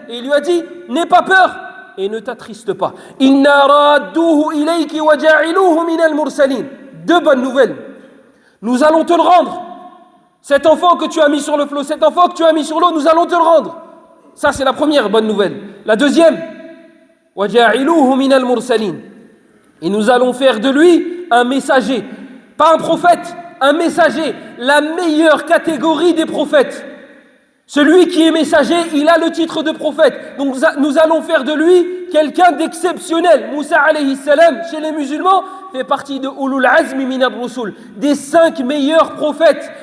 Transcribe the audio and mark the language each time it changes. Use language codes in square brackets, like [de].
[fr] Et il lui a dit, n'aie pas peur et ne t'attriste pas. [ar] إِنَّا رَادُّوهُ إِلَيْكِ وَجَاعِلُوهُ مِنَ الْمُرْسَلِينَ. [fr] Deux bonnes nouvelles. Nous allons te le rendre. Cet enfant que tu as mis sur le flot, cet enfant que tu as mis sur l'eau, nous allons te le rendre. Ça, c'est la première bonne nouvelle. La deuxième, [ar] وَجَاعِلُوهُ مِنَ الْمُرْسَلِينَ. [fr] Et nous allons faire de lui un messager. Pas un prophète, un messager. La meilleure catégorie des prophètes. Celui qui est messager, il a le titre de prophète. Donc nous allons faire de lui quelqu'un d'exceptionnel. Moussa alayhi salam, chez les musulmans, fait partie de Ulul Azmi min ar-Rusul, des 5 meilleurs prophètes.